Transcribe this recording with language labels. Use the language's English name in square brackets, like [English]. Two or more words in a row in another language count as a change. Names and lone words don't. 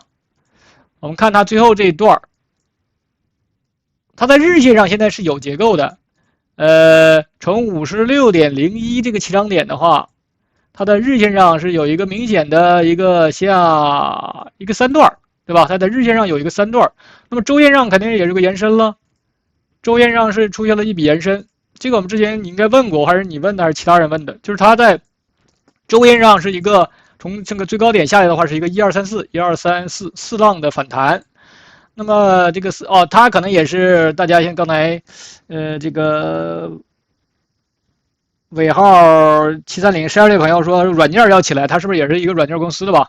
[Chinese] 我們看它最後這一段，它在日線上現在是有結構的，從 56.01 這個起漲點的話，它的日線上是有一個明顯的一個像一個3段，對吧？它在日線上有一個3段，那麼周線上肯定也是個延伸了，周線上是出現了一筆延伸，這個我們之前你應該問過，還是你問的，還是其他人問的？就是它在周線上是一個從這個最高點下來的話是一個 12344四浪的反彈，那麼這個它可能也是大家像剛才這個尾號73012这朋友說軟件要起來，它是不是也是一個軟件公司的吧？